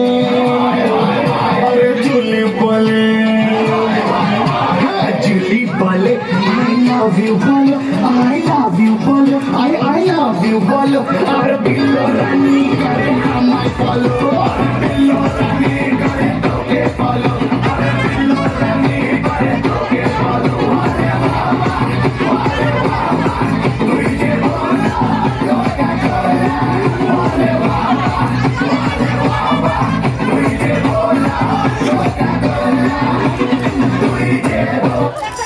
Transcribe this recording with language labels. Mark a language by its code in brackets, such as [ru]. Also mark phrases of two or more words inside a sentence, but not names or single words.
[hi] अरे झूली बोले, झूली बोले, [en] I love you [hi] बोलो, [en] I love you [hi] बोलो, [en] I love you [hi] बोलो, अरे बिल्लो रानी करे हमारे फॉलो, बिल्लो रानी करे तो के फॉलो, अरे बिल्लो रानी करे तो के फॉलो, अरे बाबा, तुझे बोला तो क्या करे, अरे बाबा, तुझे बोला तो क्या करे, तुझे बोला।